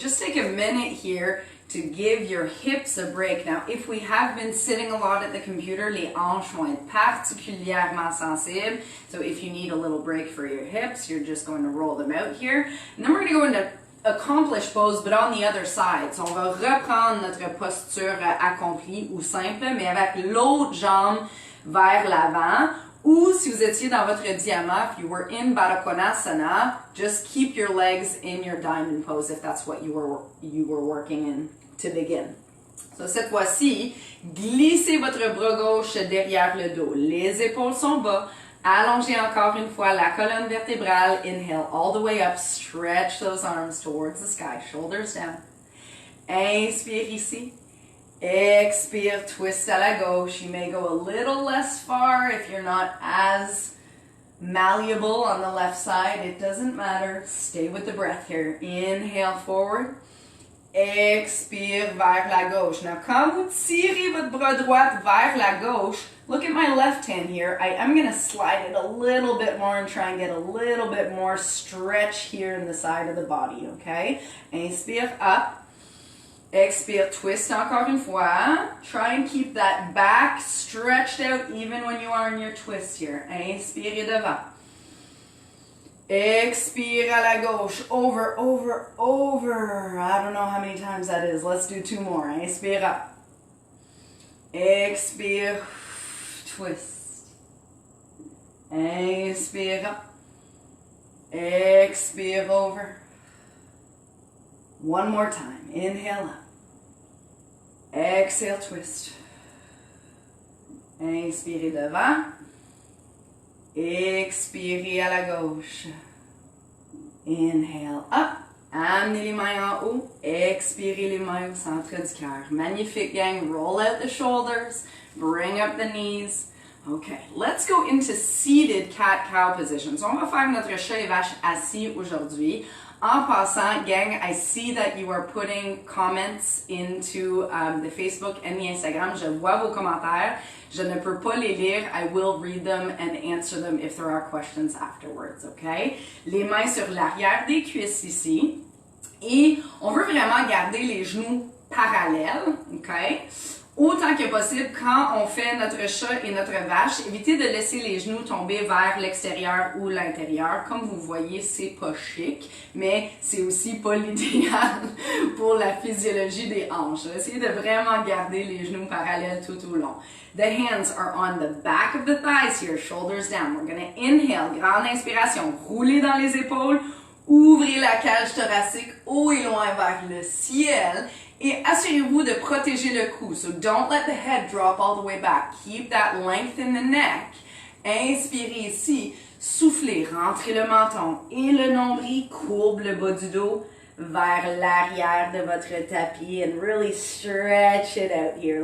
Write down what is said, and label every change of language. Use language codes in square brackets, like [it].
[en] Just take a minute here to give your hips a break. Now, if we have been sitting a lot at the computer, [fr] les hanches vont être particulièrement sensibles. [en] So if you need a little break for your hips, you're just going to roll them out here. And then we're going to go into accomplish pose, but on the other side. [fr] So on va reprendre notre posture accomplie ou simple, mais avec l'autre jambe vers l'avant. Ou si vous étiez dans votre diamant, [en] if you were in Baddha Konasana, just keep your legs in your diamond pose if that's what you were working in to begin. [fr] So cette fois-ci, glissez votre bras gauche derrière le dos. Les épaules sont bas. Allongez encore une fois la colonne vertébrale. [en] Inhale all the way up. Stretch those arms towards the sky. Shoulders down. [fr] Inspire ici. Expire, twist à la gauche. [en] You may go a little less far if you're not as malleable on the left side. It doesn't matter. Stay with the breath here. Inhale forward. [fr] Expire vers la gauche. Now, quand vous tirez votre bras droit vers la gauche, [en] look at my left hand here. I am going to slide it a little bit more and try and get a little bit more stretch here in the side of the body, okay? [fr] Inspire, up. Expire, twist encore une fois. [en] Try and keep that back stretched out even when you are in your twist here. [fr] Inspire devant. Expire à la gauche. [en] Over, over, over. I don't know how many times that is. Let's do 2 more. [fr] Inspire up. Expire. [en] Twist. [fr] Inspire up. Expire over. [en] 1 more time. Inhale up. Exhale, twist. [fr] Inspirez devant. Expirez à la gauche. [en] Inhale up. [fr] Amenez les mains en haut. Expirez les mains au centre du cœur. [en] Magnifique, gang. Roll out the shoulders. Bring up the knees. Okay, let's go into seated cat-cow positions. [fr] On va faire notre chat et vache assis aujourd'hui. En passant, [en] gang, I see that you are putting comments into the Facebook and the Instagram. [fr] Je vois vos commentaires. Je ne peux pas les lire. [en] I will read them and answer them if there are questions afterwards, okay? [fr] Les mains sur l'arrière des cuisses ici. Et on veut vraiment garder les genoux parallèles, okay? Autant que possible, quand on fait notre chat et notre vache, évitez de laisser les genoux tomber vers l'extérieur ou l'intérieur. Comme vous voyez, c'est pas chic, mais c'est aussi pas l'idéal pour la physiologie des hanches. Essayez de vraiment garder les genoux parallèles tout au long. [en] The hands are on the back of the thighs here, shoulders down. We're going to inhale, [fr] grande inspiration, roulez dans les épaules, ouvrez la cage thoracique haut et loin vers le ciel. Et assurez-vous de protéger le cou. [en] So don't let the head drop all the way back. Keep that length in the neck. [fr] Inspirez ici. Soufflez. Rentrez le menton et le nombril. Courbe le bas du dos vers l'arrière de votre tapis [en] and really stretch it out here.